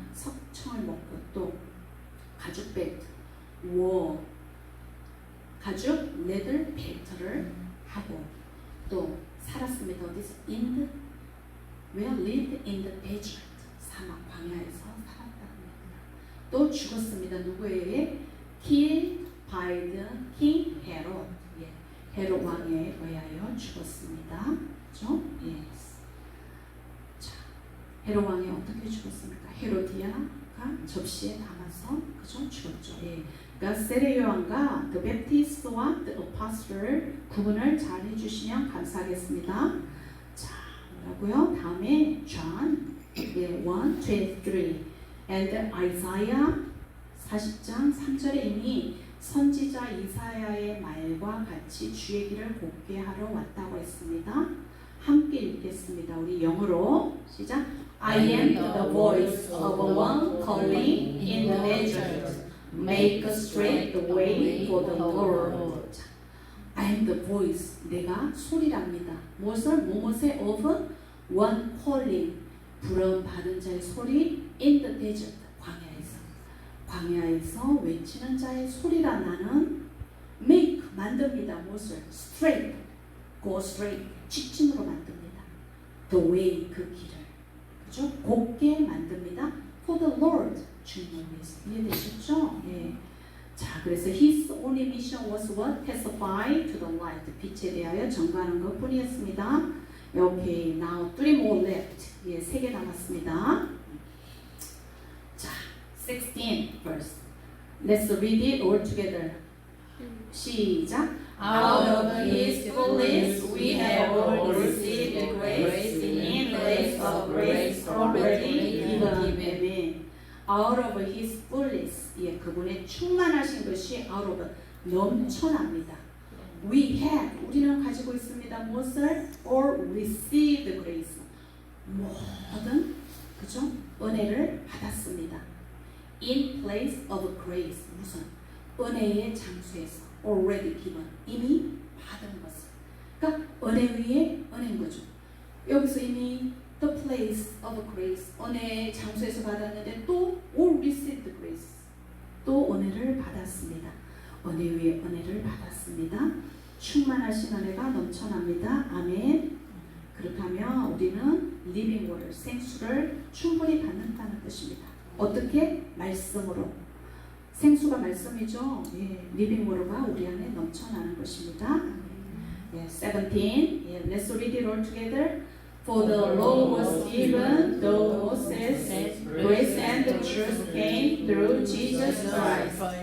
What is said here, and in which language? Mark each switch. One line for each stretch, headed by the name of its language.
Korean: 석청을 먹고 또 가죽 벨트, 가죽 레들 벨트를 하고 또 살았습니다. 어디서?
English: lived in the desert.
Korean: 사막 광야에서 살았다는 겁니다. 또 죽었습니다. 누구에 의해?
English: Killed by the king Herod.
Korean: 헤롯 왕에 의하여 죽었습니다. 그죠? 자, 헤롯 왕이 어떻게 죽었습니까? 헤로디아가 접시에 담아서 그죠? 죽었죠. 그러니까 세례 요한과 the Baptist와 the Apostle를 구분을 잘 해주시면 감사하겠습니다. 뭐라고요? 다음에 John 1:23 and Isaiah 40장 3절에 이미 선지자 이사야의 말과 같이 주의 길을 곱게 하러 왔다고 했습니다. 함께 읽겠습니다. 우리 영어로 시작.
English: I am the voice of one calling in the desert. Make straight the way for the Lord. I am the voice.
Korean: 내가 소리랍니다. 무엇의
English: of one calling.
Korean: 부름 받은 자의 소리
English: in the desert.
Korean: 광야에서 외치는 자의 소리라. 나는 make 만듭니다. 무엇을? straight.
English: go straight.
Korean: 직진으로 만듭니다.
English: the way
Korean: 그 길을. 그죠? 곱게 만듭니다.
English: for the Lord.
Korean: 주님을 위해서. 이해되셨죠?
English: 자, 그래서 his only mission was what? Testify to the light.
Korean: 빛에 대하여 전가하는 것 뿐이었습니다.
English: Okay, now 3 more left.
Korean: 3개 남았습니다. 자,
English: 16 verse. Let's read it all together.
Korean: 시작.
English: Out of His fullness we have all received grace in place of grace already given. Out of His fullness,
Korean: 그분의 충만하신 것이
English: out of
Korean: 넘쳐납니다.
English: We have,
Korean: 우리는 가지고 있습니다. 무엇을?
English: Or received grace,
Korean: 모든 그죠? 은혜를 받았습니다.
English: In place of grace.
Korean: 무슨? 은혜의 장소에서
English: already given.
Korean: 이미 받은 것을. 그러니까 은혜 위에 은혜인 거죠. 여기서 이미
English: the place of grace.
Korean: 은혜의 장소에서 받았는데 또
English: or received grace.
Korean: 또 은혜를 받았습니다. 은혜 위에 은혜를 받았습니다. 충만하신 은혜가 넘쳐납니다. 아멘. 그렇다면 우리는 living water, 생수를 충분히 받는다는 뜻입니다. 어떻게? 말씀으로. 생수가 말씀이죠. 예, living water가 우리 안에 넘쳐나는 것입니다. 예, 17. 예,
English: let's read it all together. For the law was given through Moses, grace and the truth came through Jesus Christ.